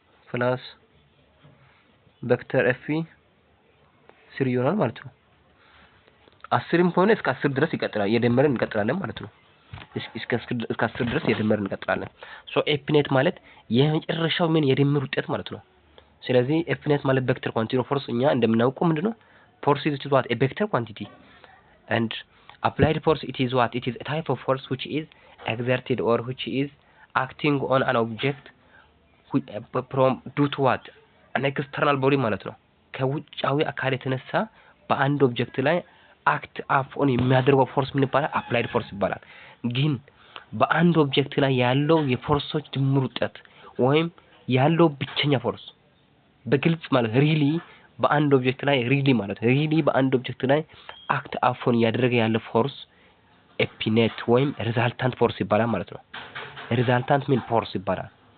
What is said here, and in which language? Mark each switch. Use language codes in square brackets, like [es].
[am] plus vector F3 ይሆናል ማለት ነው። 10ም ከሆነ እስከ 10 ድረስ ይቀጥላል። የደመረን እንቀጥላለን ማለት ነው። እስከ 10 ድረስ የደመረን እንቀጥላለን። ሶ ኤፍ ኔት ማለት የመጨረሻው ምን የድምር ውጤት ማለት ነው። ስለዚህ ኤፍ ኔት ማለት ቬክተር ኳንቲቲ ኦፍ ፎርስ እኛ እንደምናውቀው ምንድነው? [en] ፎርስ is what a vector quantity and applied force it is a type of force which is exerted or which is acting on an object from due to what an external body ማለት ነው። [am] ከውጫዊ አካል የተነሳ በአንድ ኦብጀክት ላይ አክት አፎን የሚያደርገው ፎርስ ምን ይባላል? አፕላይድ ፎርስ ይባላል። ግን በአንድ ኦብጀክት ላይ ያለው የፎርሶች ድምር ውጤት ወይም ያለው ብቸኛ ፎርስ በግልጽ ማለት ሪሊ በአንድ ኦብጀክት ላይ አክት አፎን ያደረገ ያለ ፎርስ ኤፒኔት ወይም ሪዛልታንት ፎርስ ይባላል ማለት ነው። ሪዛልታንት ምን ፎርስ ይባላል?